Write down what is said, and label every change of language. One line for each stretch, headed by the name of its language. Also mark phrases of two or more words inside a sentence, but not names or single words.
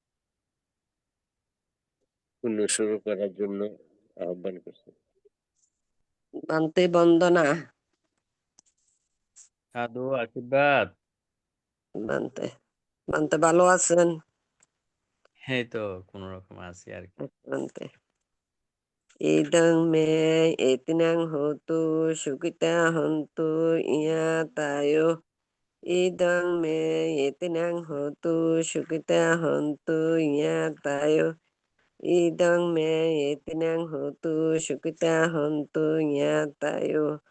Bangla: পুণ্য শুরু করার জন্য আহ্বান করছি। বান্তে বন্দনা। সাধু আশীর্বাদ। বান্তে বান্তে ভালো আছেন? এই তো কোন রকম আছি আর কি।
Pali: বান্তে ইদং মে এতিনাং হোতু সুখিতা হন্তু ইয়াতায়ো। ইদং মে এতিনাং হোতু সুখিতা হন্তু ইয়াতায়ো। ইদং মে এতিনাং হোতু সুখিতা হন্তু ইয়াতায়ো।